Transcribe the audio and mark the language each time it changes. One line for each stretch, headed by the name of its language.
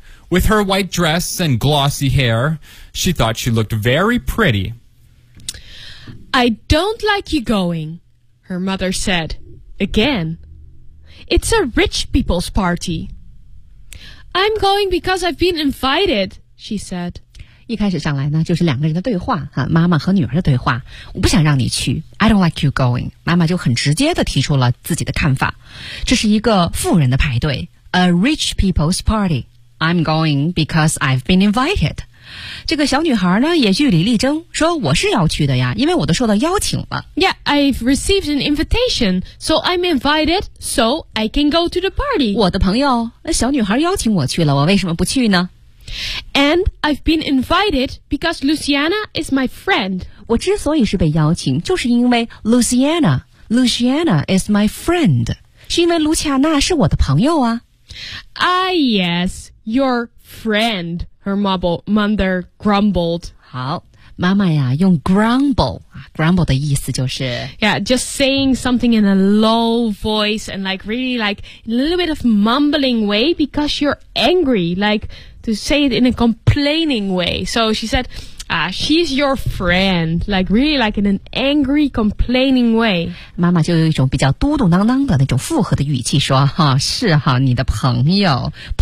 English: With her white dress and glossy hair, she thought she looked very pretty. "I don't like you going," her mother said again. "It's a rich people's party." "I'm going because I've been invited," she said.
Chinese: 一开始上来呢，就是两个人的对话，妈妈和女儿的对话。我不想让你去 ，
English: I don't like you going。
Chinese: 妈妈就很直接地提出了自己的看法。这是一个富人的派对 ，
English: a rich people's party。 I'm going because I've been invited。
Chinese: 这个小女孩呢，也据理力争，说我是要去的呀，因为我都受到邀请了。
English: Yeah, I've received an invitation, so I'm invited, so I can go to the party。
Chinese: 我的朋友，那小女孩邀请我去了，我为什么不去呢？
English: And I've been invited because Luciana is my friend.
Chinese: 我之所以是被邀请，就是因为
English: Luciana is my friend.
Chinese: 是因为卢恰娜是我的朋友啊。
English: Ah, yes, your friend, her mother grumbled.
Chinese: 好，妈妈呀，用 grumble 的意思就是
English: Yeah, just saying something in a low voice and like really like a little bit of mumbling way because you're angry, like... To say it in a complaining way. So she said, she's your friend. Like, really, like in an angry, complaining way.
Chinese: 妈妈就有一种比较嘟嘟囔囔的那种附和的语气说，哈，是哈，你的朋友。